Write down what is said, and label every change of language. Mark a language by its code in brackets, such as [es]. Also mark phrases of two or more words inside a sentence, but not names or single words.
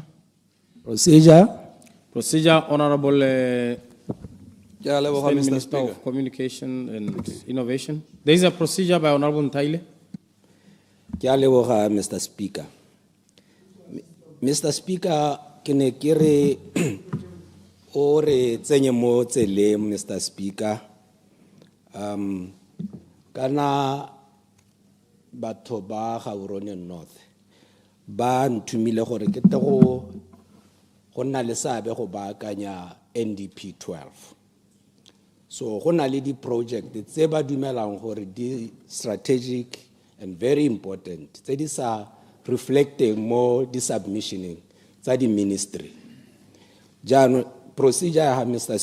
[en] Procedure. Procedure, Honourable State Minister of Communication and Innovation. There is a procedure by Honourable Nthaile. Mr. Speaker. Mr. Speaker, can I [tn] kere o re tsenye mo tsele, [en] Mr. Speaker? [tn] Kana batho ba Gaborone North ba nthumile gore ke tle go nna le seabe go baakanya NDP 12. So go na le di project tse ba dumelang gore di [en] strategic and very important [tn] tse di sa reflecting mo di submissioning tsa di ministry. Jano procedure ya Mr.